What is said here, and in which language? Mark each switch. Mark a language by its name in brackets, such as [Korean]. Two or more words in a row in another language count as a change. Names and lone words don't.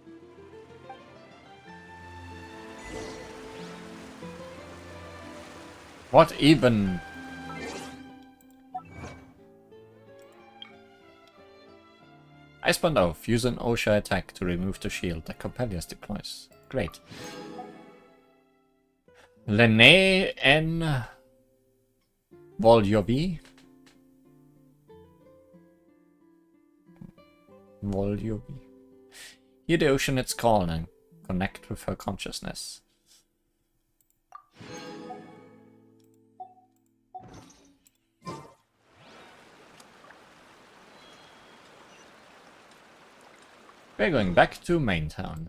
[English] What even? Icebound off. Use an OSHA attack to remove the shield that Coppelius deploys. Great. Lene en Voljovi. Voljovi. Hear the ocean its call and connect with her consciousness. We're going back to main town.